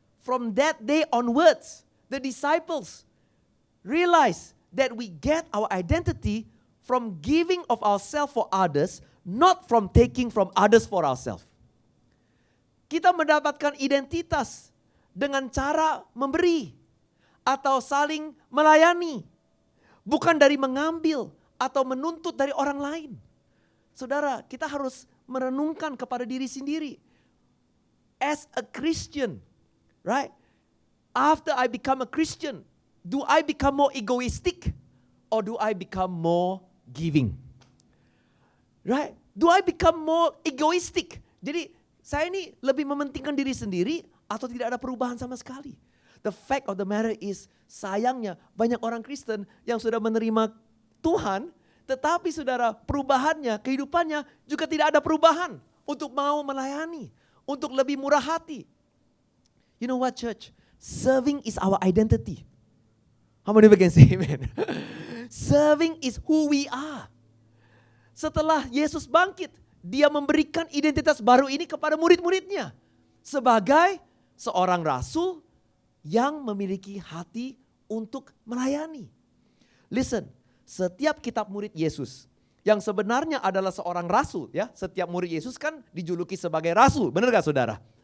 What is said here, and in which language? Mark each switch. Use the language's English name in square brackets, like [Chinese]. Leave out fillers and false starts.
[English] From that day onwards, the disciples realized that we get our identity from giving of ourselves for others, not from taking from others for ourselves. [Indonesian] Kita mendapatkan identitas dengan cara memberi atau saling melayani. Bukan dari mengambil atau menuntut dari orang lain. saudara, kita harus merenungkan kepada diri sendiri. [English] As a Christian, right? After I become a Christian, do I become more egoistic or do I become more giving? Right? Do I become more egoistic? [Indonesian] Jadi saya ini lebih mementingkan diri sendiri atau tidak ada perubahan sama sekali? [English] The fact of the matter is, [Indonesian] sayangnya banyak orang Kristen yang sudah menerima Tuhan, tetapi saudara, perubahannya, kehidupannya juga tidak ada perubahan untuk mau melayani, untuk lebih murah hati. [English] You know what, church? Serving is our identity. How many of you can say amen? Serving is who we are. [Indonesian] Setelah Yesus bangkit, dia memberikan identitas baru ini kepada murid-muridnya. Sebagai seorang rasul yang memiliki hati untuk melayani. Listen, setiap kitab murid Yesus yang sebenarnya adalah seorang rasul, ya, setiap murid Yesus kan dijuluki sebagai rasul, benar gak saudara?